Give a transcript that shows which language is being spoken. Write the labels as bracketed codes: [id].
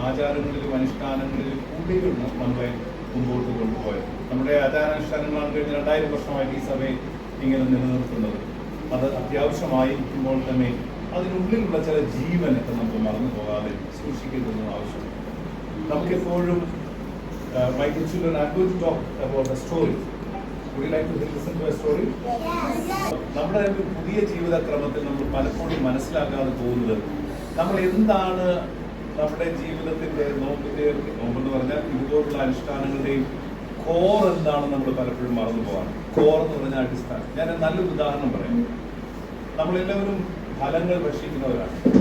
[ml] ആചാരങ്ങളിലും അനുഷ്ഠാനങ്ങളിലും കൂടികൾ നമ്മളെ മുമ്പോട്ട് കൊണ്ടുപോയത്. നമ്മുടെ ആചാരാനുഷ്ഠാനങ്ങളാണ് കഴിഞ്ഞ 2000 വർഷമായിട്ട് ഈ സഭയെ ഇങ്ങനെ നിലനിർത്തുന്നത്. അത് അത്യാവശ്യമായിരിക്കുമ്പോൾ തന്നെ അതിനുള്ളിലുള്ള ചില ജീവനൊക്കെ നമുക്ക് മറന്നു പോകാതെ സൂക്ഷിക്കേണ്ടത് ആവശ്യമാണ്. നമുക്കെപ്പോഴും [en] my children are going to talk about a story. Would you like to listen to a story? [ml] നമ്മുടെ ഒരു പുതിയ ജീവിതക്രമത്തിൽ നമ്മൾ പലപ്പോഴും മനസ്സിലാക്കാതെ പോകുന്നത് നമ്മൾ എന്താണ് നമ്മുടെ ജീവിതത്തിൻ്റെ നോമ്പെന്ന് പറഞ്ഞാൽ പോലുള്ള അനുഷ്ഠാനങ്ങളുടെയും കോർ എന്താണെന്ന് നമ്മൾ പലപ്പോഴും മറന്നു പോകാം. കോർ എന്ന് പറഞ്ഞാൽ അടിസ്ഥാനം. ഞാൻ നല്ലൊരു ഉദാഹരണം പറയാം. നമ്മളെല്ലാവരും ഫലങ്ങൾ ഭക്ഷിക്കുന്നവരാണ്.